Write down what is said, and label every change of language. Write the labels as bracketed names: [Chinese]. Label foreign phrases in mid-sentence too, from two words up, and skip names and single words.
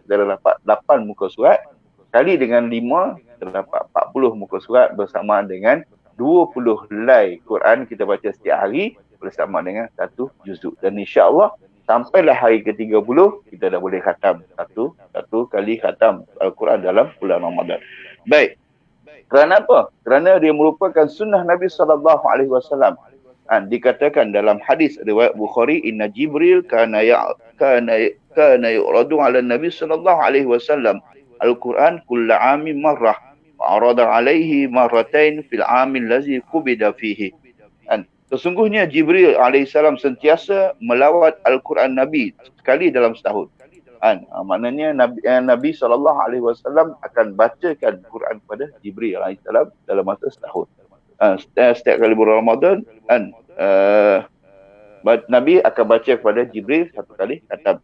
[Malay] Kita dah dapat 8 muka surat, kali dengan 5 kita dapat 40 muka surat, bersamaan dengan 20 helai Quran kita baca setiap hari bersama dengan 1 juzuk. Dan insya-Allah sampailah hari ke-30 kita dah boleh khatam satu kali khatam Al-Quran dalam bulan Ramadan. Baik. Kerana apa? Kerana dia merupakan sunnah Nabi SAW. Dikatakan dalam hadis riwayat Bukhari, [Arabic] إن جبريل كان يعرض على النبي ﷺ القرآن كل عام مرة وعرض عليه مرتين في العام الذي قبض فيه. [Malay] Sesungguhnya Jibril alaihissalam sentiasa melawat Al-Quran Nabi sekali dalam setahun. Maknanya Nabi SAW akan bacakan Quran kepada Jibril alaihissalam dalam masa setahun. Setiap kali bulan Ramadan, Nabi akan baca kepada Jibril 1 kali khatam.